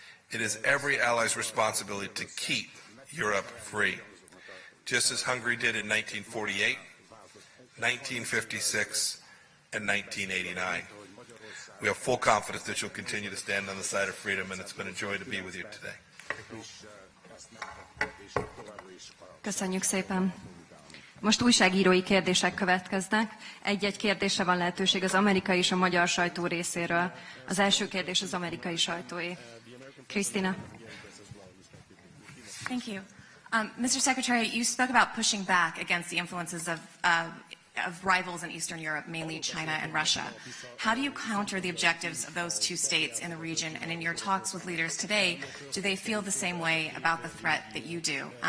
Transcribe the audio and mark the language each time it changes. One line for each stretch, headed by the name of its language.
English: It is every ally's responsibility to keep Europe free, just as Hungary did in 1948, 1956, and 1989. We have full confidence that you'll continue to stand on the side of freedom, and it's been a joy to be with you today.
Hungarian: Köszönjük szépen. Most újságírói kérdések következnek. Egy-egy kérdésre van lehetőség az amerikai és a magyar sajtó részéről. Az első kérdés az amerikai sajtóé. Krisztina.
English: Thank you. Mr. Secretary, you spoke about pushing back against the influences of rivals in Eastern Europe, mainly China and Russia. How do you counter the objectives of those two states in the region? And in your talks with leaders today, do they feel the same way about the threat that you do?